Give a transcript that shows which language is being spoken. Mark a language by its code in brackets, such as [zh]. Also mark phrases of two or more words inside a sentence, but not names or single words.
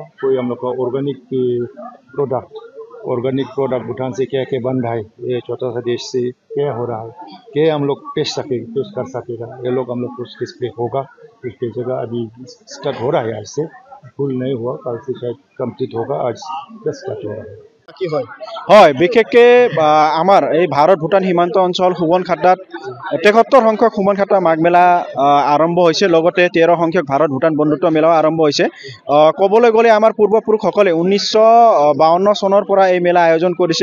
[hi] कोई हम लोग का [en] organic product [hi] भूटान से क्या क्या बन रहा है, ये छोटा सा देश से क्या हो रहा है, क्या हम लोग पेश कर सकेगा, ये लोग हम लोग कुछ डिस्प्ले होगा। डिस्प्ले जगह अभी स्टार्ट हो रहा है, आज से फुल नहीं हुआ, कल से शायद कंप्लीट होगा, आज स्टार्ट हो रहा है। [as] হয় বিশেষকে আমাৰ এই ভাৰত ভূটান সীমান্ত অঞ্চল সুবনখাটাত ৭৩ সংখ্যক সুবনখাটা মাঘ মেলা আৰম্ভ হৈছে, লগতে ১৩ সংখ্যক ভাৰত ভূটান বন্ধুত্ব মেলাও আৰম্ভ হৈছে। ক'বলৈ গ'লে আমাৰ পূৰ্বপুৰুষসকলে ১৯৫২ চনৰ পৰা এই মেলা আয়োজন কৰিছে।